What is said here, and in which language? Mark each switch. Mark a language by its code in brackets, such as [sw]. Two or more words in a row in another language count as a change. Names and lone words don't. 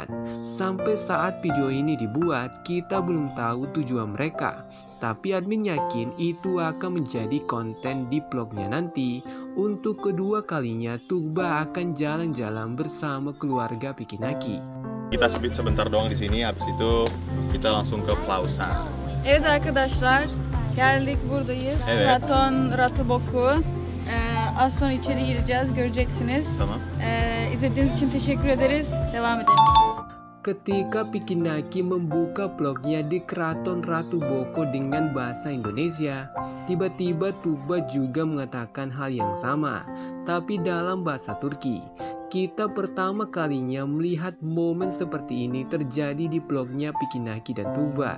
[id] Sampai saat video ini dibuat, kita belum tahu tujuan mereka. Tapi admin yakin itu akan menjadi konten di vlognya nanti. Untuk kedua kalinya Tuba akan jalan-jalan bersama keluarga Pikinaki. Kita sebentar doang di sini, habis itu kita langsung ke Plaza. [tr] Evet arkadaşlar, geldik buradayız. Evet. Ratoboku. Az sonra içeri gireceğiz, göreceksiniz. Tamam. İzlediğiniz için teşekkür ederiz. Devam edelim. [id] Ketika Pikinaki membuka vlognya di Keraton Ratu Boko dengan bahasa Indonesia, tiba-tiba Tuba juga mengatakan hal yang sama, tapi dalam bahasa Turki. kita pertama kalinya melihat momen seperti ini terjadi di vlognya Pikinaki dan Tuba.